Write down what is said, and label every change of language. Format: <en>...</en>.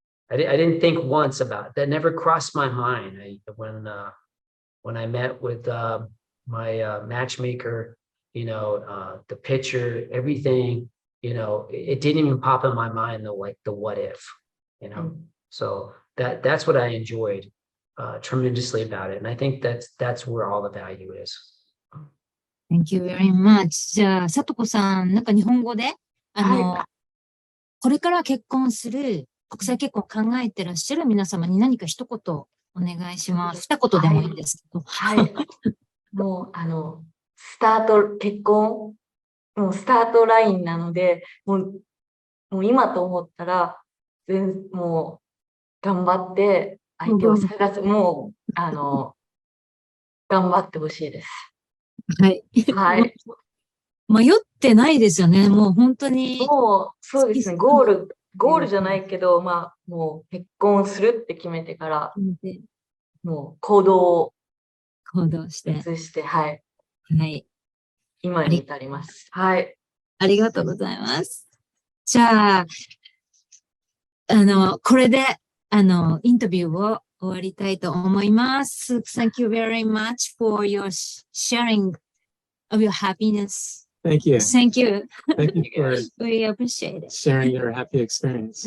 <en>I didn't think once about that. Never crossed my mind. When I met with my matchmaker, the picture, everything, it didn't even pop in my mind though, like the what if, So that's what I enjoyed tremendously about it, and I think that's where all the value is. Thank you very much.</en> <ja>じゃあ、さとこさん、なんか日本語で、これから結婚する、国際結婚を考えてらっしゃる皆様に何か一言お願いします。二言でもいいんですけど。はい。もう、結婚、もうスタートラインなので、もう今と思ったら、もう、頑張って、相手を探す、もう、頑張ってほしいです。はい。はい。迷ってないですよね。もう本当に。もう、そうですね。ゴールじゃないけど、もう結婚するって決めてから、もう行動して、はい。はい。今に至ります。はい。ありがとうございます。じゃあ、これで、インタビューを終わりたいと思います。</ja> <en>Thank you very much for your sharing of your happiness. Thank you. Thank you. Thank you for We appreciate it. sharing your happy experience.</en>